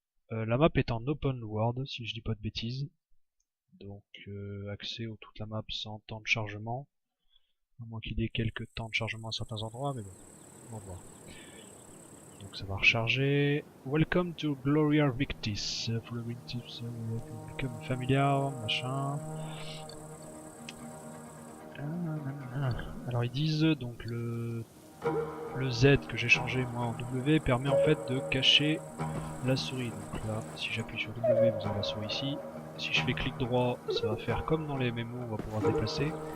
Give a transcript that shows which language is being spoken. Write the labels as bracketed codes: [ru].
[fr] La map est en open world, si je dis pas de bêtises. Donc accès à toute la map sans temps de chargement. À moins qu'il y ait quelques temps de chargement à certains endroits, mais bon, on va voir. Donc ça va recharger. [en] Welcome to Gloria Victis. Following tips, become familiar, [fr] machin. Alors ils disent donc le Z que j'ai changé moi en W permet en fait de cacher la souris. Donc là, si j'appuie sur W, vous avez la souris ici. Si je fais clic droit, ça va faire comme dans les MMO, on va pouvoir se déplacer.